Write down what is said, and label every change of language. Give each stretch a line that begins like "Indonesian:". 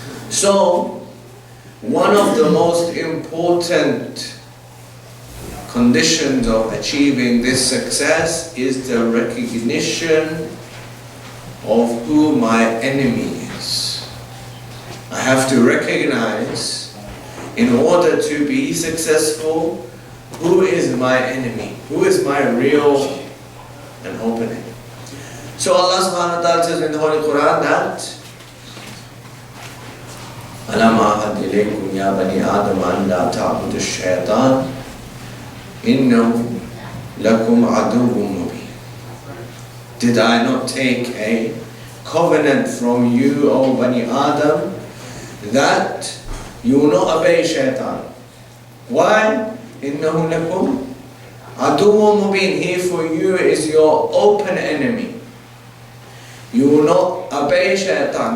English: So, one of the most important conditions of achieving this success is the recognition of who my enemy is. I have to recognize, in order to be successful, who is my enemy, who is my real and open enemy. So Allah subhanahu wa ta'ala says in the Holy Quran that
Arabic: أَلَمْ أَعْهَدْ إِلَيْكُمْ يَا بَنِي آدَمَ أَنْ لَا تَعْبُدُوا الشَّيْطَانَ إِنَّهُ لَكُمْ عَدُوٌّ مُبِينٌ.
English: Did I not take a covenant from you, O Bani Adam, that you will not obey shaitan? Why?
Arabic: إِنَّهُ لَكُمْ عَدُوٌّ مُبِينٌ.
English: He for you is your open enemy. You will not obey shaitan.